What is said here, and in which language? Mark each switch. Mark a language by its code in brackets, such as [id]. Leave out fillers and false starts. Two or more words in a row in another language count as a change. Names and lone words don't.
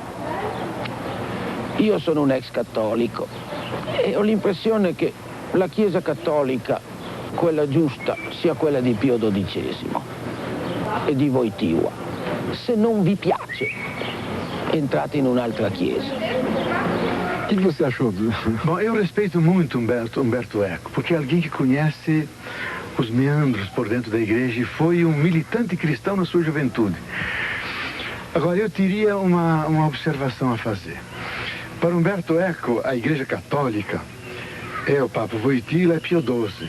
[it] Io sono un ex cattolico e ho l'impressione che la Chiesa cattolica, quella giusta, sia quella di Pio XII e di Wojtyła. Se non vi piace, entrate in un'altra Chiesa. [pt] O que você achou? Bom, eu respeito muito Umberto Eco, porque é alguém que conhece os meandros por dentro da Igreja e foi um militante cristão na sua juventude. Agora, eu teria uma observação a fazer. Para Umberto Eco, a Igreja Católica é o Papa Wojtyła, é Pio XII.